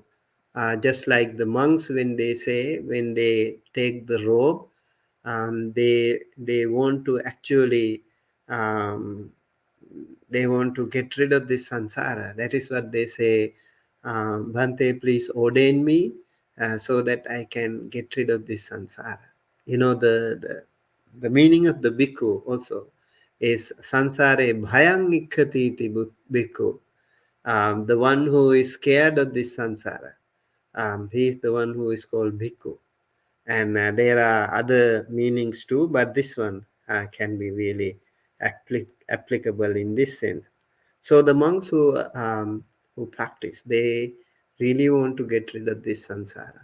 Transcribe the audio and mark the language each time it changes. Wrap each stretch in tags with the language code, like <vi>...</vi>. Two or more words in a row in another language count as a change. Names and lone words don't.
<en>Just like the monks, when they take the robe, they want to actually um, they want to get rid of this samsara. That is what they say. Bhante, please ordain me so that I can get rid of this samsara. The meaning of the bhikkhu also is</en> <pi>sansare bhayang nikkati iti bhikkhu.</pi> <en>The one who is scared of this samsara. He is the one who is called bhikkhu. And there are other meanings too, but this one can be really applicable in this sense. So the monks who practice, they really want to get rid of this samsara.</en>